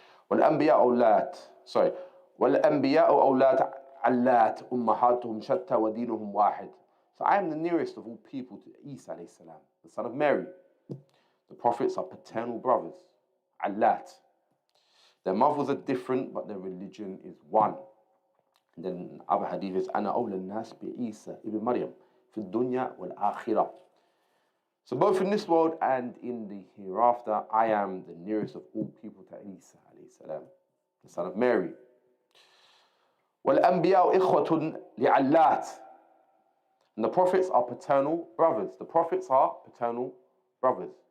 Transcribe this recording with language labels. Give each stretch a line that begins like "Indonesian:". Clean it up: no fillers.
Arabic: والأنبياء أولاد والأنبياء أولاد علات أمهاتهم شتى ودينهم واحد.
English: So I am the nearest of all people to Isa alayhi salam, the son of Mary. The prophets are paternal brothers, Allat. Their mothers are different, but their religion is one. And then other hadith is
Arabic: أنا أولى الناس بعيسى ابن مريم في الدنيا والآخرة.
English: So both in this world and in the hereafter, I am the nearest of all people to Isa alayhi salam, the son of Mary.
Arabic: وَالْأَنْبِيَاءُ إِخْوَةٌ لِعَلَّاتٍ.
English: And the prophets are paternal brothers. The prophets are paternal brothers.